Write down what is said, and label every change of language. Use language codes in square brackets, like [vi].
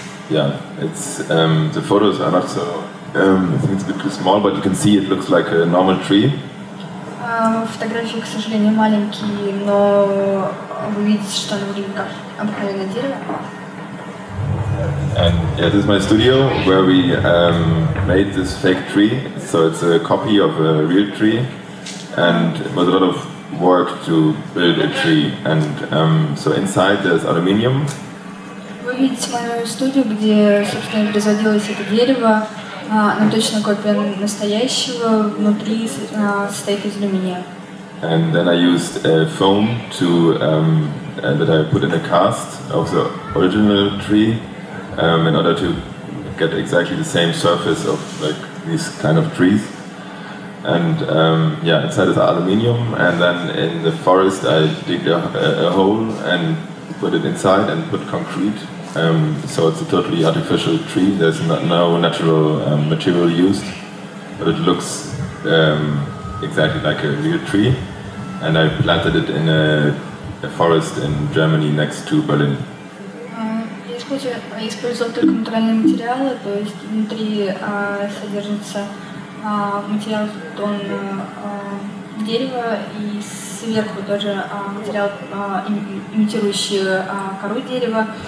[en] Yeah, it's the photos are not so. I think it's a bit too small, but you can see it looks like a normal tree. [ru] Фотографии, к сожалению, маленькие, но вы видите, что оно выглядит как обыкновенное дерево. [en] And yeah, this is my studio where we made this fake tree. So it's a copy of a real tree, and it was a lot of work to build a tree. And so inside there's aluminium. [ru] Вы видите мою студию, где, собственно, производилось это дерево. Оно точно копия настоящего, внутри состоит из алюминия. [en] And then I used foam to that I put in a cast of the original tree in order to get exactly the same surface of like these kind of trees. And yeah, inside is aluminium, and then in the forest I dig a hole and put it inside and put concrete. So it's a totally artificial tree. There's no natural material used, but it looks exactly like a real tree. And I planted it in a forest in Germany next to Berlin. [ru] Я использовал только натуральные материалы, то есть внутри содержится материал тон дерева и сверху тоже материал, имитирующий кору дерева.